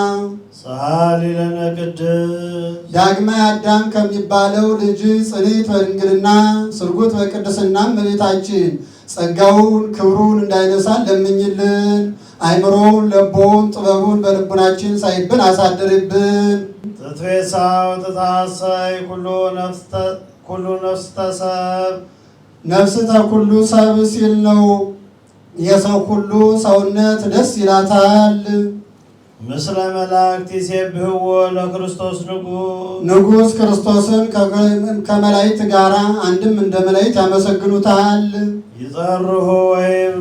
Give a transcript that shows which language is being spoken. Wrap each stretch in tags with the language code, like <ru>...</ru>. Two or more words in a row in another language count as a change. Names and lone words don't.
<gez>ሰአሊ ለነ ቅድስት</gez> <am>ዳግማይ አዳም ከሚባለው ልጅ ጽንዕት በድንግልና ስርጉት በቅድስና እመቤታችን ጸጋውን ክብሩን እንዳይነሳን ለምኝልን። አይምሮውን ለቦውን ጥበቡን በልቡናችን ሳይብን አሳድርብን።</am> <gez>ትትፌሳው ትታሰይ ኩሉ ነፍስ ተሰብ ነፍስተ ኩሉ ሰብ</gez> <am>ሲል ነው። የሰው ሁሉ ሰውነት ደስ ይላታል።</am> <gez>ምስለ መላእክት ይሴብሕዎ ለክርስቶስ</gez> <am>ንጉሥ ክርስቶስን ከመላእክት ጋር አንድም እንደ መላእክት ያመሰግኑታል።</am> <gez>ይጸርሑ ወይብሉ</gez>